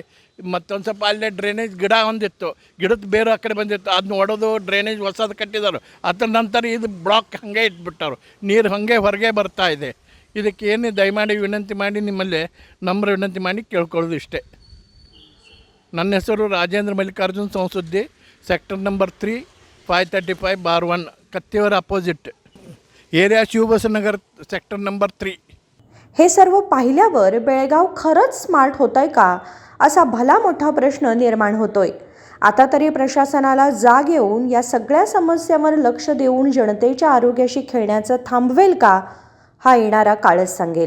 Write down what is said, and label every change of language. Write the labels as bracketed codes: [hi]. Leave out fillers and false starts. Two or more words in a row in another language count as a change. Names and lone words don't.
[kn] ಮತ್ತೊಂದು ಸ್ವಲ್ಪ ಅಲ್ಲೇ ಡ್ರೈನೇಜ್ ಗಿಡ ಒಂದಿತ್ತು, ಗಿಡದ ಬೇರೆ ಆ ಕಡೆ ಬಂದಿತ್ತು, ಅದನ್ನ ಒಡೆದು ಡ್ರೈನೇಜ್ ಹೊಸದು ಕಟ್ಟಿದ್ದಾರೆ. ಅದರ ನಂತರ ಇದು ಬ್ಲಾಕ್ ಹಾಗೆ ಇಟ್ಬಿಟ್ಟರು, ನೀರು ಹಾಗೆ ಹೊರಗೆ ಬರ್ತಾ ಇದೆ. ಇದಕ್ಕೇನು ದಯಮಾಡಿ ವಿನಂತಿ ಮಾಡಿ ನಿಮ್ಮಲ್ಲಿ ನಮ್ರ ವಿನಂತಿ ಮಾಡಿ ಕೇಳ್ಕೊಳ್ಳೋದು ಇಷ್ಟೇ. ನನ್ನ ಹೆಸರು ರಾಜೇಂದ್ರ ಮಲ್ಲಿಕಾರ್ಜುನ್ ಸೌಸುದ್ದಿ, [en] sector number [kn] 3, 535/1, [mr] कत्तीवर अपोजिट, एरिया शिवबसनगर, [en] sector number [mr] 3. हे सर्व पाहिल्यावर बेळगाव खरंच स्मार्ट होतंय का, असा भला मोठा प्रश्न निर्माण होतोय. आता तरी प्रशासनाला जाग येऊन या सगळ्या समस्यांवर लक्ष देऊन जनतेच्या आरोग्याशी खेळण्याचं थांबवेल का, हा येणारा काळच सांगेल.